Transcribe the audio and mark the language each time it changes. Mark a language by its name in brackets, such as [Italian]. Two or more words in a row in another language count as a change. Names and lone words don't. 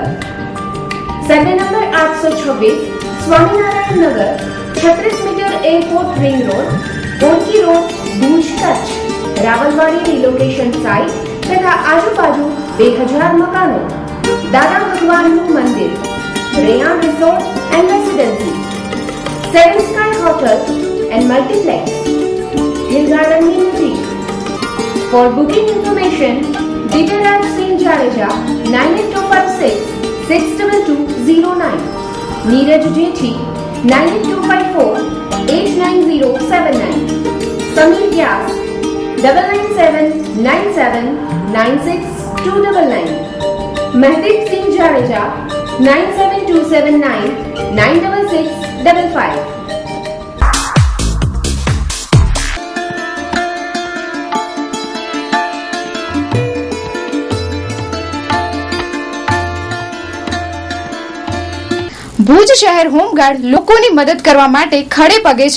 [Gujarati] સર્વે નંબર 826, સ્વામિનારાયણ નગર, 36 મીટર એરપોર્ટ રિંગ રોડ, ઓરકી રોડ, ભુજ કચ્છ, રાવલવાડી રિલોકેશન સાઇટ તથા આજુબાજુ 2000 મકાનો, દાદા ભગવાનનું મંદિર, રેયાન રિસોર્ટ એન્ડ રેસિડેન્સી, 7 સ્કાય હોટલ એન્ડ મલ્ટીપ્લેક્સ, હિલ ગાર્ડનની નજીક. [English] For booking information, Vijayraj Singh Jadeja 98256 62209, Neeraj Jethi 98254 89079, Samir Vyas 9979796299, Mehdeep Singh Jadeja 97279 96655. [Gujarati] ભુજ શહેર હોમગાર્ડ લોકોની મદદ કરવા માટે ખડે પગે છે.